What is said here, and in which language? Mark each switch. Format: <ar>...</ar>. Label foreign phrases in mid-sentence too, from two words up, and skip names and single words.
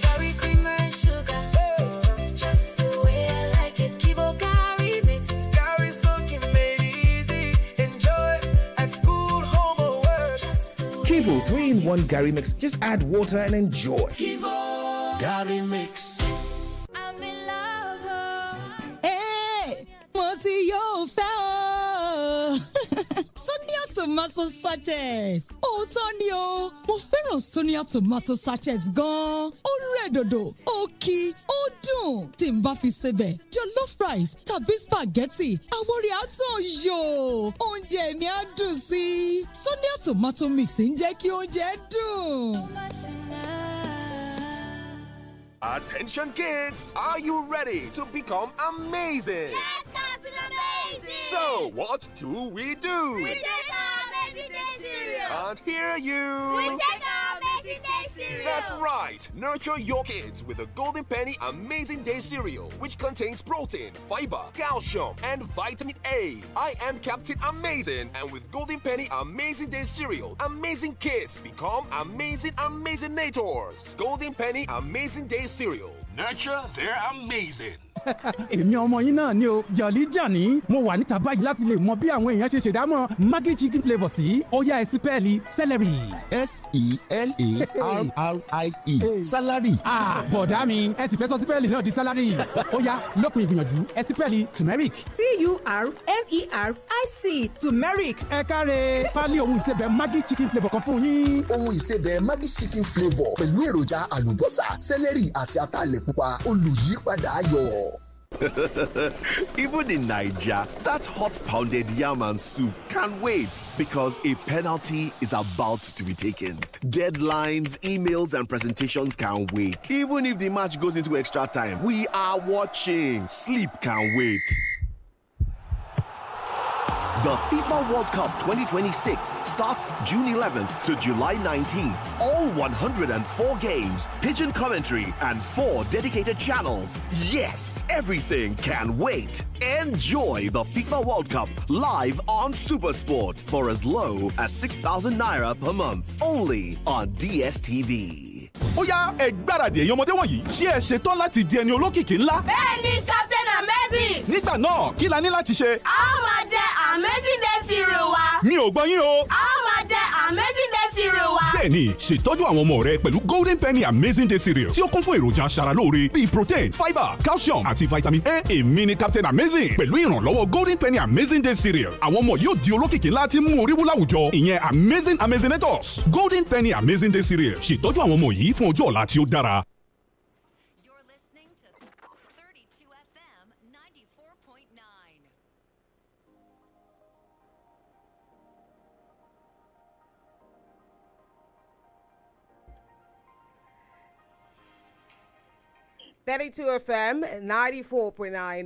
<en>Very creamer and sugar, just the way I like it. 𝐃𝐈𝐒 mix. 𝐃𝐈𝐒 soaking made easy. Enjoy at school, home or work. 𝐃𝐈𝐒 3-in-1 𝐃𝐈𝐒 mix. Just add water and enjoy. 𝐃𝐈𝐒 mix. I'm in love.</en> <yo>Hey, mo ti yóò fẹ́ o. Sonia tomato sachet. Òótọ́ ni o, mo fẹ́ràn Sonia tomato sachet gan-an. Ó rẹ̀ dòdò, ó kí, ó dùn. Tí n bá fi sebẹ̀, jollof rice tàbí spaghetti, àwọn rẹ̀ á tàn yò. Oúnjẹ mi á dùn sí i. Sonia tomato mix ń jẹ́ kí oúnjẹ dùn.</yo> <en>Attention kids, are you ready to become amazing? Yes, Captain Amazing! So, what do? We take our Amazing Day cereal! Can't hear you! We take our Amazing Day cereal! That's right! Nurture your kids with the Golden Penny Amazing Day cereal, which contains protein, fiber, calcium, and vitamin A. I am Captain Amazing, and with Golden Penny Amazing Day cereal, amazing kids become amazing Amazinators. Golden Penny Amazing Day cereal. Nurture their amazing.</en> <yo>Èmi ọmọ yín náà ni o, Jolly Johnny. Mo wà níta báyìí láti lè mọ bí àwọn èèyàn ṣe ṣèdámọ̀ Maggi chicken flavour sí. Ó yá ẹ sípẹ́ẹ̀lì celery.</yo> <en>S-E-L-A-R-R-I-E. Salary.</en> <yo>Bọ̀dá mi, ẹ sì fẹ́ sọ sípẹ́ẹ̀lì náà di salary. Ó yá lópin ìgbìyànjú ẹ sípẹ́ẹ̀lì turmeric.</yo> <en>Turmeric. Turmeric.</en> <yo>Ẹ káre, pálí ohun ìsebẹ̀ Maggi chicken flavour kan fún yín. Ohun ìsebẹ̀ Maggi chicken flavour pẹ̀lú èròjà àlùbọ́sà, celery àti ataalẹ̀ pupa olùyípadà ayọ̀.</yo> <en>Even in Nigeria, that hot pounded yam and soup can't wait because a penalty is about to be taken. Deadlines, emails, and presentations can't wait. Even if the match goes into extra time, we are watching. Sleep can't wait. The FIFA World Cup 2026 starts June 11th to July 19th. All 104 games, pigeon commentary, and 4 dedicated channels. Yes, everything can wait. Enjoy the FIFA World Cup live on SuperSport for as low as 6,000 naira per month. Only on DSTV.</en> <yo>Ó yá, ẹ gbáradì ẹ̀yin ọmọdé wọ̀nyí. Ṣé ẹ ṣetán láti di ẹni olókìkí ńlá? Bẹ́ẹ̀ni, Captain Amazing! Nígbà náà, kí la ní láti ṣe? A ó máa jẹ Amazing Day cereal wa. Mi ò gbọ́ yín o. A ó máa jẹ Amazing Day cereal wa. Bẹ́ẹ̀ni, ṣètọ́jú àwọn ọmọ rẹ pẹ̀lú Golden Penny Amazing Day Cereal tí ó kún fún èròjà aṣaralóore bíi protein, fibre, calcium àti vitamin A. Èmi ni Captain Amazing pẹ̀lú ìrànlọ́wọ́ Golden Penny Amazing Day Cereal. Àwọn ọmọ yóò di olókìkí ńlá tí mú orí wú láwùjọ. Ìyẹn Amazinators. Golden Penny Amazing Day Cereal. Ṣètọ́jú àwọn ọmọ yìí fún ọjọ́ ọ̀la tí ó dára.</yo> <en>You're listening to 32 FM 94.9. FM 94.9.</en>